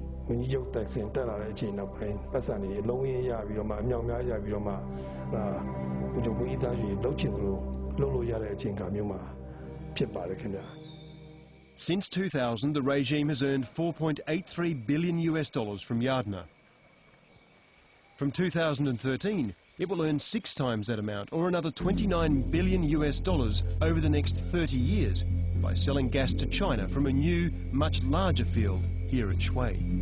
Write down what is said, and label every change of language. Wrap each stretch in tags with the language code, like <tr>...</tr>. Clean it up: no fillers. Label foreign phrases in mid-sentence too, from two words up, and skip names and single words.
<my>ဝန်ကြီးချုပ်တက်ဆင်တက်လာတဲ့အချိန်နောက်ပိုင်းပတ်စံတွေလုံးဝရပြီးတော့မှအမြောက်များရပြီးတော့မှဘုချုပ်ဘုရားကြီးလှုပ်ချင်လို့လှုပ်လို့ရတဲ့အချိန်ကမျိုးမှာဖြစ်ပါတယ်ခင်ဗျာ</my> <en>Since 2000, the regime has earned $4.83 billion from Yardna. From 2013, it will earn 6 times that amount, or another $29 billion over the next 30 years, by selling gas to China from a new, much larger field here at Shui.</en>